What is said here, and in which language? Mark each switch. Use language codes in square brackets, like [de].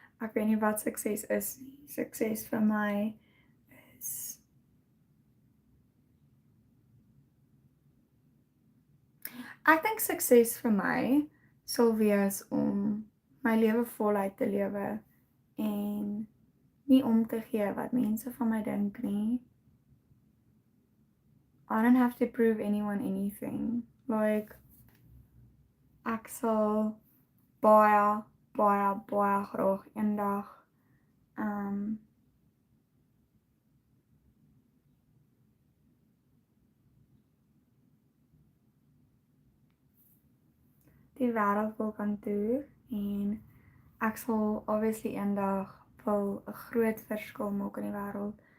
[af] Ek weet nie wat sukses is nie. Sukses vir my is ek dink sukses vir my sal wees om my lewe voluit te lewe en nie om te gee wat mense van my dink nie. [en] I don't have to prove anyone anything. [af] Like, ek sal baie graag eendag die wêreld wil kan toer en ek sal obviously eendag wil 'n groot verskil maak in die wêreld.